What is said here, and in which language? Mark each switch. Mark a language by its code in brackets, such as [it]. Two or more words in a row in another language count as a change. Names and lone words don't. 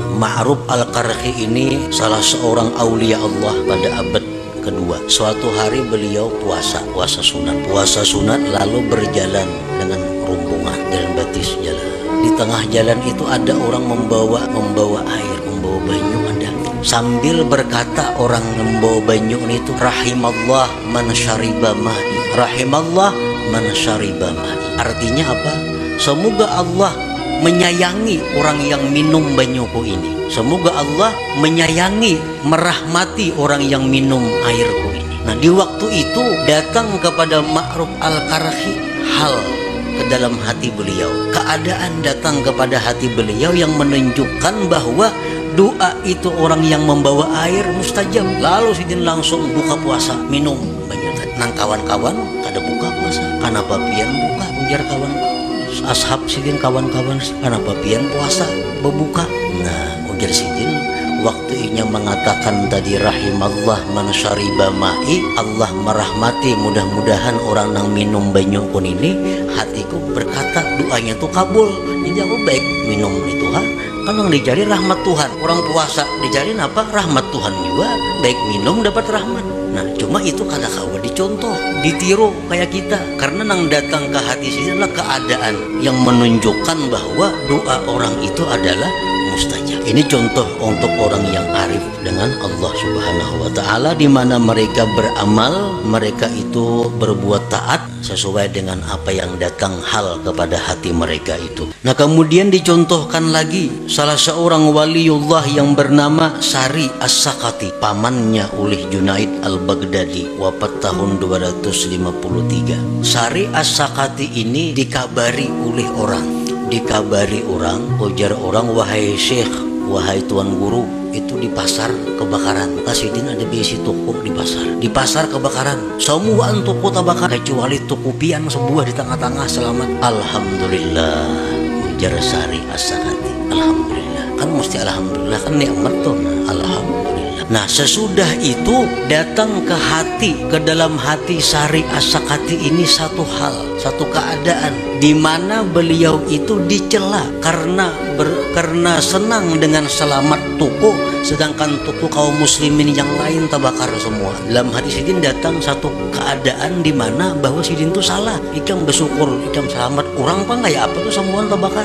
[id] Ma'ruf al-Qarhi ini salah seorang aulia Allah pada abad kedua. Suatu hari beliau puasa sunat lalu berjalan dengan rombongan jalan batis jalan. Di tengah jalan itu ada orang membawa air, membawa banyu ada. Sambil berkata orang membawa banyu itu, [ar] rahimallah man syariba ma'i, rahimallah man syariba ma'i. [id] Artinya apa? Semoga Allah menyayangi orang yang minum banyuku ini. Semoga Allah menyayangi, merahmati orang yang minum airku ini. Nah, di waktu itu datang kepada Ma'ruf al-Qarhi hal ke dalam hati beliau. Keadaan datang kepada hati beliau yang menunjukkan bahwa doa itu orang yang membawa air mustajab. Lalu sidin langsung buka puasa, minum banyak. Nang kawan-kawan kada buka puasa. Kenapa pian buka? Ujar kawan ashab sidin, kawan-kawan kenapa pian puasa berbuka? Nah, ujar sidin waktunya mengatakan tadi [ar] rahimallah man syariba ma'i, [id] Allah merahmati, mudah-mudahan orang yang minum banyu pun ini, hatiku berkata doanya tuh kabul. Jadi aku baik minum itu kan yang dicari rahmat Tuhan. Orang puasa dicari apa? Rahmat Tuhan juga. Baik minum dapat rahmat. Nah, cuma itu [bjn] kada kawa [id] dicontoh, ditiru kayak kita. Karena nang datang ke hati sini adalah keadaan yang menunjukkan bahwa doa orang itu adalah mustajab. Ini contoh untuk orang yang arif dengan Allah [ar] Subhanahu wa taala, [id] di mana mereka beramal, mereka itu berbuat taat sesuai dengan apa yang datang hal kepada hati mereka itu. Nah, kemudian dicontohkan lagi salah seorang waliullah yang bernama Sari As-Sakati, pamannya oleh Junaid Al-Baghdadi, wafat tahun 253. Sari As-Sakati ini dikabari oleh orang, ujar orang, wahai syekh, wahai tuan guru, itu di pasar kebakaran. Kasidin ada besi toko di pasar kebakaran. Semua toko terbakar kecuali toko pian sebuah di tengah-tengah selamat. Alhamdulillah, ujar Sari As-Sakati. Alhamdulillah, kan mesti alhamdulillah, kan nikmat tuh. Alhamdulillah. Nah, sesudah itu datang ke hati, ke dalam hati Sari As-Sakati ini satu hal, satu keadaan di mana beliau itu dicela karena senang dengan selamat toko, sedangkan toko kaum muslimin yang lain terbakar semua. Dalam hati sidin datang satu keadaan di mana bahwa sidin itu salah, ikam bersyukur, ikam selamat, orang apa kayak apa tuh semua terbakar.